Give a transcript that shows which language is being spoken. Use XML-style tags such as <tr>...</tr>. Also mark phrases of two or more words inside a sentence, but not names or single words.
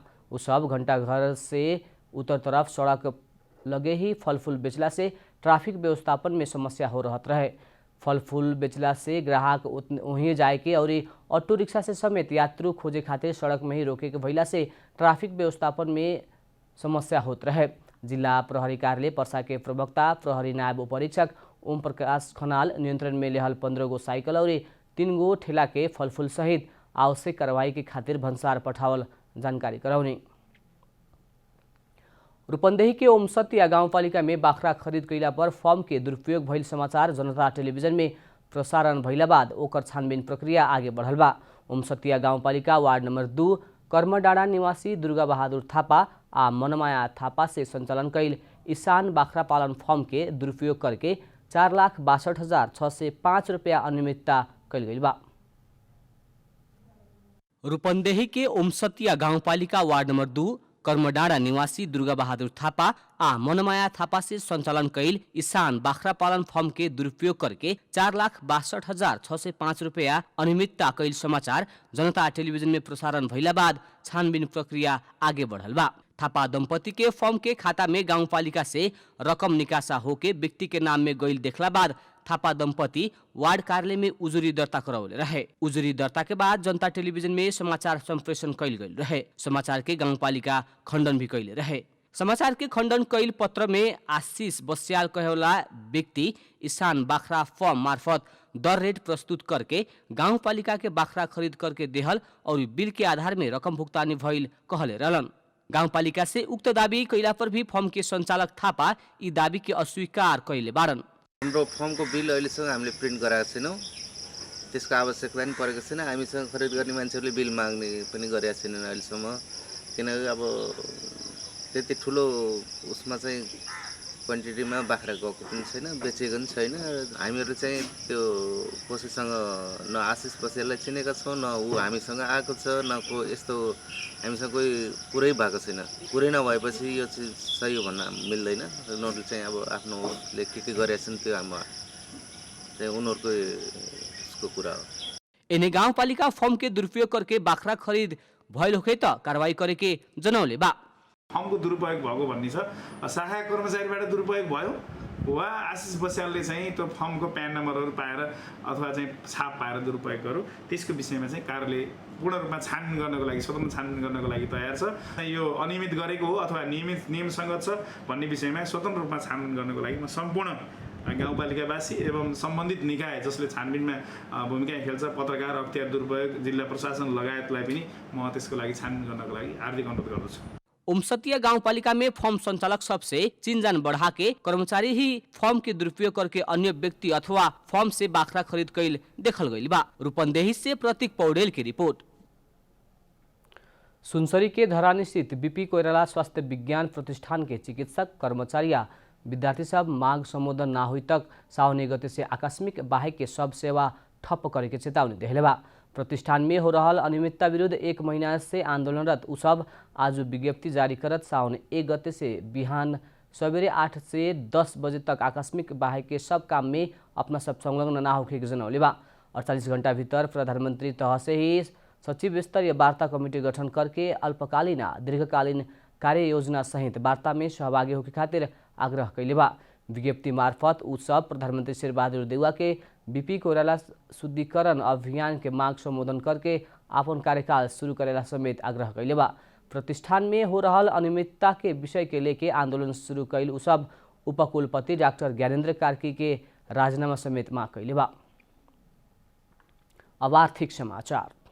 <bho>वो सब घंटाघर से उत्तर तरफ सड़क लगे ही फल फूल बेचला से ट्रैफिक व्यवस्थापन में समस्या हो रहत रहे। फल फूल बेचला से ग्राहक वहीं जाए के और ऑटो रिक्शा से समेत यात्रु खोजे खातिर सड़क में ही रोके के भइला से ट्रैफिक व्यवस्थापन में समस्या होत रहे। जिला प्रहरी कार्यालय पर्सा के प्रवक्ता प्रहरी नायब उपरीक्षक ओम प्रकाश खनाल नियंत्रण में लेहल 15 गो साइकिल और 3 गो ठेला के फल फूल सहित आवश्यक कार्रवाई के खातिर भंसार पठावल जानकारी कराउने। रूपन्देही के ओमसतिया गाउँपालिका में बाख्रा खरीद कैला पर फर्म के दुरुपयोग भइल समाचार जनता टेलिभिजन में प्रसारण भइला बाद ओकर छानबीन प्रक्रिया आगे बढ़ल बा। ओमसतिया गाउँपालिका वार्ड नंबर 2 कर्मडाँडा निवासी दुर्गा बहादुर थापा आ मनमाया थापा से संचालन कैल ईशान बाख्रा पालन फर्म के दुरुपयोग करके 4,62,605 रुपया अनियमितता कैल गई बा। रूपन्देही के ओमसतिया गाउँपालिका वार्ड नंबर 2 कर्मडाँडा निवासी दुर्गा बहादुर थापा आ मनमाया थापा से संचालन कैल ईशान बाख्रा पालन फर्म के दुरुपयोग करके 4,62,605 रुपया अनियमितता कैल समाचार जनता टेलिभिजन में प्रसारण भइला बाद छानबीन प्रक्रिया आगे बढ़ल बा। थापा दंपति के फर्म के खाता में गाउँपालिका से रकम निकासा होके व्यक्ति के नाम में गइल देखला बाद थापा दंपति वार्ड कार्यालय में उजुरी दर्ता करौले रहे। उजुरी दर्ता के बाद जनता टेलिभिजन में समाचार संप्रेषण कैल गई रहे। समाचार के गाउँपालिका खण्डन भी कैले रहे। समाचार के खण्डन कैल पत्र में आशीष बस्याल कहेवाला व्यक्ति ईशान बाख्रा फर्म मार्फत दर रेट प्रस्तुत करके गाउँपालिका के बाख्रा खरीद करके देहल और बिल के आधार में रकम भुगतानी भइल कहले रहलन। गाउँपालिका से उक्त दावी कैला पर भी फर्म के संचालक थापा यी दावी के अस्वीकार कैले बारन।</bho> <ne>हाम्रो फर्मको बिल अहिलेसम्म हामीले प्रिन्ट गराएको छैनौँ, त्यसको आवश्यकता पनि परेको छैन। हामीसँग खरिद गर्ने मान्छेहरूले बिल माग्ने पनि गरेका छैनन् अहिलेसम्म, किनकि अब त्यति ठुलो उसमा चाहिँ क्वान्टिटीमा बाख्रा गएको पनि छैन, बेचेको पनि छैन। हामीहरू चाहिँ त्यो कसैसँग न आशिष बस्याललाई चिनेका छौँ, न ऊ हामीसँग आएको छ, न को यस्तो हामीसँग कोही कुरै भएको छैन। कुरै नभएपछि यो चाहिँ सही हो भन्न मिल्दैन। उनीहरूले चाहिँ अब आफ्नो उसले के गरेका छन् त्यो हाम्रो चाहिँ उनीहरूको उसको कुरा हो।</ne> <bho>एने गाउँपालिका फर्म के दुरुपयोग करके बाख्रा खरीद भइल होखे त कारवाही करे के जनौले बा।</bho> <ne>फर्मको दुरुपयोग भएको भन्ने छ, शाखा कर्मचारीबाट दुरुपयोग भयो वा आशिष बस्यालले चाहिँ त्यो फर्मको प्यान नम्बरहरू पाएर अथवा चाहिँ छाप पाएर दुरुपयोग गर्यो, त्यसको विषयमा चाहिँ कार्यालय पूर्ण रूपमा छानबिन गर्नको लागि स्वतन्त्र छानबिन गर्नको लागि तयार छ। यो अनियमित गरेको हो अथवा नियमसङ्गत छ भन्ने विषयमा स्वतन्त्र रूपमा छानबिन गर्नको लागि म सम्पूर्ण गाउँपालिकावासी एवं सम्बन्धित निकाय जसले छानबिनमा भूमिका खेल्छ, पत्रकार, अख्तियार दुरुपयोग, जिल्ला प्रशासन लगायतलाई पनि म त्यसको लागि छानबिन गर्नको लागि हार्दिक अनुरोध गर्दछु।</ne> <bho>ओमसतिया गाउँपालिका में फर्म संचालक सबसे चिनजान बढ़ा के कर्मचारी ही फर्म के दुरुपयोग करके अन्य व्यक्ति अथवा फर्म से बाख्रा खरीद कैल देखल गई बा। रूपन्देही से प्रतीक पौडेल की रिपोर्ट। सुनसरी के धरानी स्थित बीपी कोइराला स्वास्थ्य विज्ञान प्रतिष्ठान के चिकित्सक, कर्मचारी या विद्यार्थी सब मांग संबोधन ना हुई तक सावने गति से आकस्मिक बाहेक के सब सेवा ठप्प करे के चेतावनी देले बा। प्रतिष्ठान में हो रहल अनियमितता विरुद्ध 1 महीना से आंदोलनरत उ सब आज विज्ञप्ति जारी करत साउन 1 गते से बिहान सवेरे 8 से 10 बजे तक आकस्मिक बाहेक के सब काम में अपना सब संलग्न ना होखे के जनौले बा। 48 घंटा भीतर प्रधानमंत्री तह से ही सचिव स्तरीय वार्ता कमिटी गठन करके अल्पकालीन दीर्घकालीन कार्य योजना सहित वार्ता में सहभागी होके खातिर आग्रह कैले बा। विज्ञप्ति मार्फत उ सब प्रधानमंत्री शेरबहादुर देउवा के बीपी कोइराला शुद्धिकरण अभियान के मांग संबोधन करके अपन कार्यकाल शुरू करेला समेत आग्रह कैले बा। प्रतिष्ठान में हो रहल अनियमितता के विषय के लेके आंदोलन शुरू कैल उ सब उपकुलपति डॉक्टर ज्ञानेन्द्र कार्की के राजीनामा समेत मांग कैले बा। अब आर्थिक समाचार।</bho>